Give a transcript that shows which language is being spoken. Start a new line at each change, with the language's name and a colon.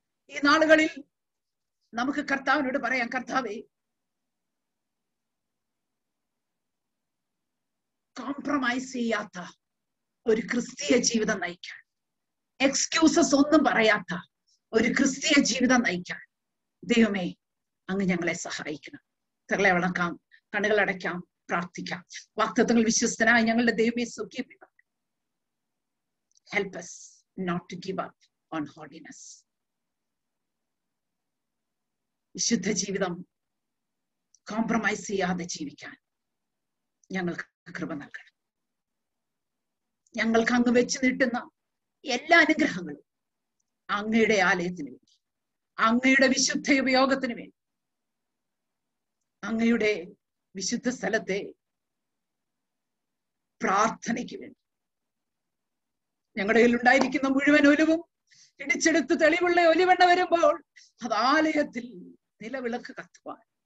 Malayalam: ഈ നാളുകളിൽ നമുക്ക് കർത്താവിനോട് പറയാം, കർത്താവേ, കോംപ്രമൈസ് ചെയ്യാത്ത ഒരു ക്രിസ്തീയ ജീവിതം നയിക്കാൻ, എക്സ്ക്യൂസസ് ഒന്നും പറയാത്ത ഒരു ക്രിസ്തീയ ജീവിതം നയിക്കാൻ ദൈവമേ അങ്ങ് ഞങ്ങളെ സഹായിക്കണം. തങ്ങളെ വളക്കാം, കണ്ണുകൾ അടയ്ക്കാം, പ്രാർത്ഥിക്കാം. വാഗ്ദത്തങ്ങൾ വിശ്വസ്തനായി ഞങ്ങളുടെ ദൈവമേ സുഖിപ്പിക്കണം.
English: Help us not to give up on holiness.
Malayalam: വിശുദ്ധ ജീവിതം കോംപ്രമൈസ് ചെയ്യാതെ ജീവിക്കാൻ ഞങ്ങൾക്ക് കൃപ നൽകണം. ഞങ്ങൾക്ക് അങ്ങ് വെച്ച് നീട്ടുന്ന എല്ലാ അനുഗ്രഹങ്ങളും അങ്ങയുടെ ആലയത്തിന് വേണ്ടി, അങ്ങയുടെ വിശുദ്ധ ഉപയോഗത്തിന് വേണ്ടി, അങ്ങയുടെ വിശുദ്ധ സ്ഥലത്തെ പ്രാർത്ഥനയ്ക്ക് വേണ്ടി, ഞങ്ങളുടെ കയ്യിൽ ഉണ്ടായിരിക്കുന്ന മുഴുവൻ ഒലിവും ഇടിച്ചെടുത്ത് തെളിവുള്ള ഒലിവെണ്ണ വരുമ്പോൾ അത് ആലയത്തിൽ നിലവിളക്ക് കത്തുവാൻ,